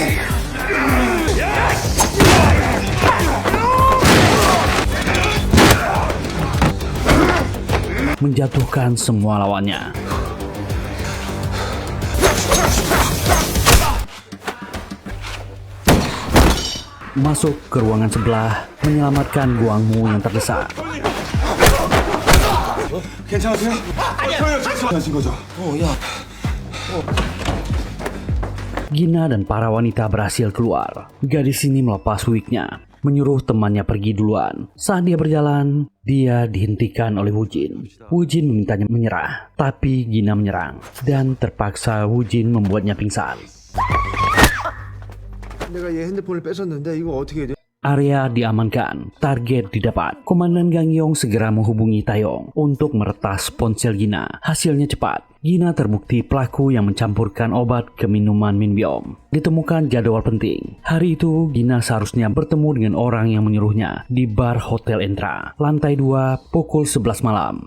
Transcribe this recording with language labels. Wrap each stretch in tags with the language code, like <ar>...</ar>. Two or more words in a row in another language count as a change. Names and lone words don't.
<id>Menjatuhkan semua lawannya. Masuk ke ruangan sebelah, menyelamatkan Gwangmu yang terdesak.</id> <ko>괜찮으세요? 하신 거죠?</ko> <id>Gina dan para wanita berhasil keluar. Gadis ini melepas wignya, menyuruh temannya pergi duluan. Saat dia berjalan, dia dihentikan oleh Woo-jin. Woo-jin memintanya menyerah, tapi Gina menyerang dan terpaksa Woo-jin membuatnya pingsan.</id> <ko>내가 얘 핸드폰을 뺏었는데 이거 어떻게 해야 돼?</ko> <id>Area diamankan, target didapat. Komandan Gangyong segera menghubungi Taeyong untuk meretas ponsel Gina. Hasilnya cepat. Gina terbukti pelaku yang mencampurkan obat ke minuman Minbyom. Ditemukan jadwal penting. Hari itu Gina seharusnya bertemu dengan orang yang menyuruhnya di bar Hotel Entra, lantai 2, pukul 11 malam.</id>